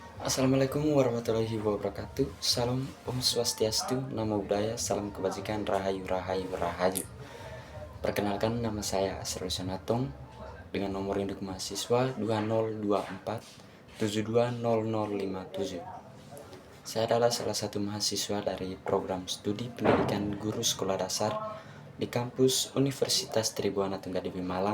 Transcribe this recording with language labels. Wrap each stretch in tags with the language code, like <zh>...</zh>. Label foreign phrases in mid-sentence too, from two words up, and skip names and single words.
<ar>السلام عليكم ورحمة الله وبركاته.</ar> <id>Salam</id> <ban>Om Swastiastu,</ban> <pi>Namo Buddhaya,</pi> <id>salam kebajikan,</id> <jv>Rahayu Rahayu Rahayu.</jv> <id>Perkenalkan, nama saya Asrul Sanatong dengan nomor induk mahasiswa 2024 720057. Saya adalah salah satu mahasiswa dari program studi pendidikan guru sekolah dasar di kampus Universitas Tribhuwana Tunggadewi Malang.</id>